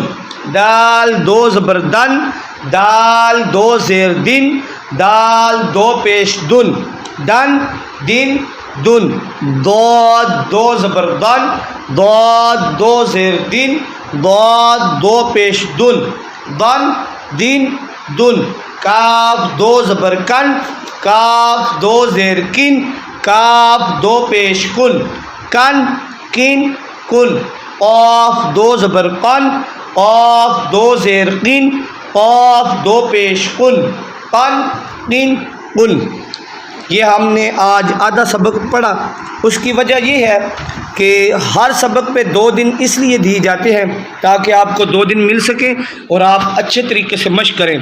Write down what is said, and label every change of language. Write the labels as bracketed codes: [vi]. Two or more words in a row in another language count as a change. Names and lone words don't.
[ur] دال دو زبر دن، دال دو زیر دن، دال دو پیش دن، دن دن دن۔ ضاد دو زبر دن، ضاد دو زیر دن، ضاد دو پیش دن، دن دن دن۔ کاف دو زبر کن، کاف دو زیر کن، کاف دو پیش کن، کن کن کن۔ قاف دو زبر قن، قاف دو زیر قن، قاف دو پیش قن، قن قن قن۔ یہ ہم نے آج آدھا سبق پڑھا۔ اس کی وجہ یہ ہے کہ ہر سبق پہ 2 دن اس لیے دیے جاتے ہیں تاکہ آپ کو 2 دن مل سکیں اور آپ اچھے طریقے سے مشق کریں۔